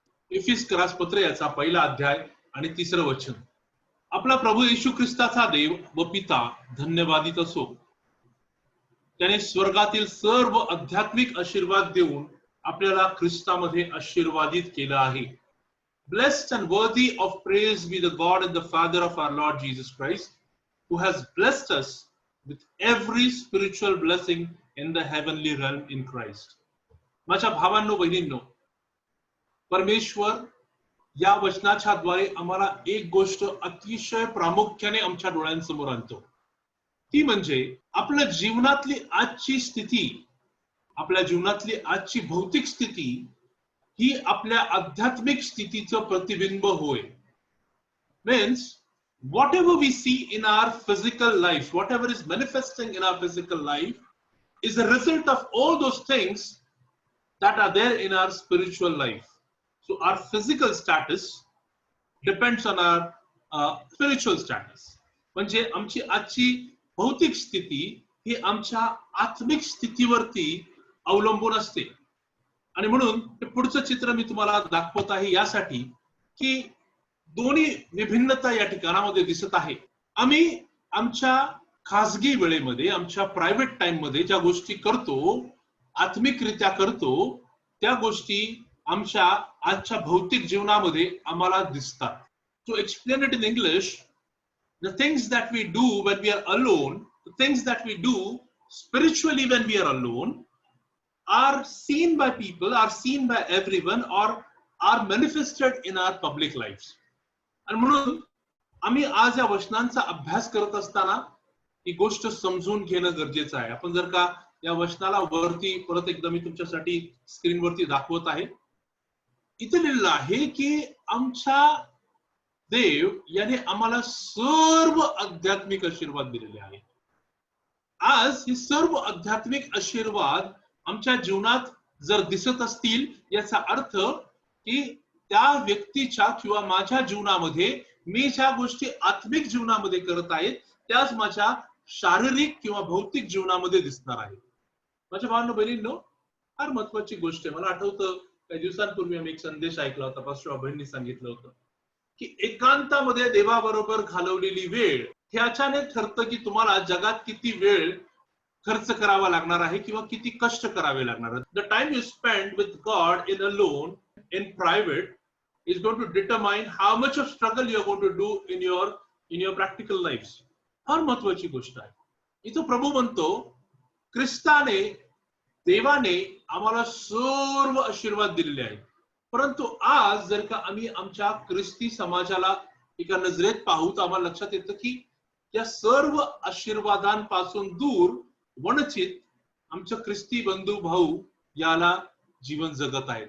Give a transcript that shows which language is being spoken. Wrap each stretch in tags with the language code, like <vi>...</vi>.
<mr>एफिसकरास पत्र याचा पहिला अध्याय आणि 3रं वचन. आपला प्रभू येशू ख्रिस्ताचा देव व पिता धन्यवादित असो. त्याने स्वर्गातील सर्व आध्यात्मिक आशीर्वाद देऊन आपल्याला ख्रिस्तामध्ये आशीर्वादित केलं आहे.</mr> <en>Blessed and worthy of praise be the God and the Father of our Lord Jesus Christ, who has blessed us with every spiritual blessing in the heavenly realm in Christ.</en> <mr>माझ्या भावांनो, बहिणींनो, परमेश्वर या वचनाच्या द्वारे आम्हाला एक गोष्ट अतिशय प्रामुख्याने आमच्या डोळ्यांसमोर आणतो. ती म्हणजे आपल्या जीवनातली आजची स्थिती, आपल्या जीवनातली आजची भौतिक स्थिती ही आपल्या आध्यात्मिक स्थितीचं प्रतिबिंब होय.</mr> <en>Means whatever we see in our physical life, whatever is manifesting in our physical life is a result of all those things that are there in our spiritual life. So our physical status depends on our spiritual status.</en> <mr>म्हणजे आमची आजची भौतिक स्थिती ही आमच्या आत्मिक स्थितीवरती अवलंबून असते. आणि म्हणून हे पुढचं चित्र मी तुम्हाला दाखवत आहे यासाठी की दोन्ही विभिन्नता या ठिकाणामध्ये दिसत आहे. आम्ही आमच्या खासगी वेळेमध्ये, आमच्या प्रायव्हेट टाइम मध्ये ज्या गोष्टी करतो, आत्मिकरित्या करतो, त्या गोष्टी आमच्या आजच्या भौतिक जीवनामध्ये आम्हाला दिसतात.</mr> <en>To explain it in English, the things that we do when we are alone, the things that we do spiritually when we are alone are seen by people, are seen by everyone, or are manifested in our public lives.</en> <mr>आणि म्हणून आम्ही आज या वचनांचा अभ्यास करत असताना ही गोष्ट समजून घेणं गरजेचं आहे. आपण जर का या वचनाला वरती परत एकदा मी तुमच्यासाठी स्क्रीनवरती दाखवत आहे. इथे लिहिलेलं आहे की आमच्या देव याने आम्हाला सर्व आध्यात्मिक आशीर्वाद दिलेले आहेत. आज हे सर्व आध्यात्मिक आशीर्वाद आमच्या जीवनात जर दिसत असतील, याचा अर्थ की त्या व्यक्तीच्या किंवा माझ्या जीवनामध्ये मी ज्या गोष्टी आत्मिक जीवनामध्ये करत आहेत त्याच माझ्या शारीरिक किंवा भौतिक जीवनामध्ये दिसणार आहेत. माझ्या भावांनो, बहिणींनो, फार महत्वाची गोष्ट आहे. मला आठवतं काही दिवसांपूर्वी आम्ही एक संदेश ऐकला होता. पास्टर बहिणींनी सांगितलं होतं की एकांतामध्ये देवाबरोबर घालवलेली वेळ हे अचानक ठरतं की तुम्हाला जगात किती वेळ खर्च करावा लागणार आहे किंवा किती कष्ट करावे लागणार आहेत.</mr> <en>The time you spend with God in alone, in private, is going to determine how much of struggle you are going to do in your practical lives.</en> <mr>फार महत्वाची गोष्ट आहे. इथं प्रभू म्हणतो, ख्रिस्ताने, देवाने आम्हाला सर्व आशीर्वाद दिलेले आहेत. परंतु आज जर का आम्ही आमच्या ख्रिस्ती समाजाला एका नजरेत पाहू तर आम्हाला लक्षात येतं की या सर्व आशीर्वादांपासून दूर, वंचित आमच्या ख्रिस्ती बंधू भाऊ याला जीवन जगत आहेत.</mr>